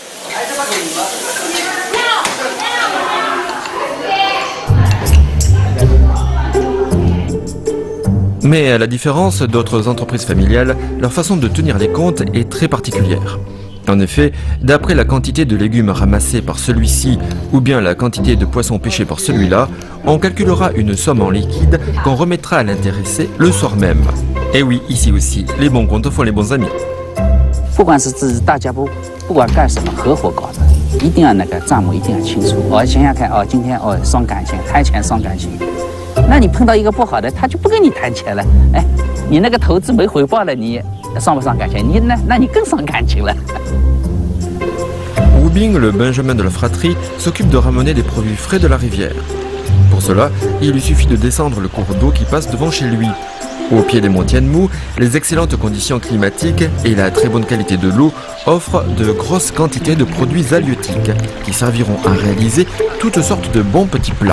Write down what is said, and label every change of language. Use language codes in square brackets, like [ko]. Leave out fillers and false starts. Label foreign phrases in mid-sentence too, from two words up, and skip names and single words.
[fr] Mais à la différence d'autres entreprises familiales, leur façon de tenir les comptes est très particulière. En effet, d'après la quantité de légumes ramassés par celui-ci ou bien la quantité de poissons pêchés par celui-là, on calculera une somme en liquide qu'on remettra à l'intéressé le soir même. Et oui, ici aussi, les bons comptes font les bons amis. [zh] 不管是大家不管干什么，合伙搞的，一定要那个账目一定要清楚。想想看，今天伤感情，谈钱伤感情， 那你碰到一个不好的，他就不跟你谈钱了。哎，你那个投资没回报了，你伤不伤感情？那你更伤感情了。 [fr] Wu Bing, le Benjamin de la fratrie, s'occupe de ramener les produits frais de la rivière. Pour cela, il lui suffit de descendre le cours d'eau qui passe devant chez lui. Au pied des monts Tianmu, les excellentes conditions climatiques et la très bonne qualité de l'eau offrent de grosses quantités de produits halieutiques qui serviront à réaliser toutes sortes de bons petits plats.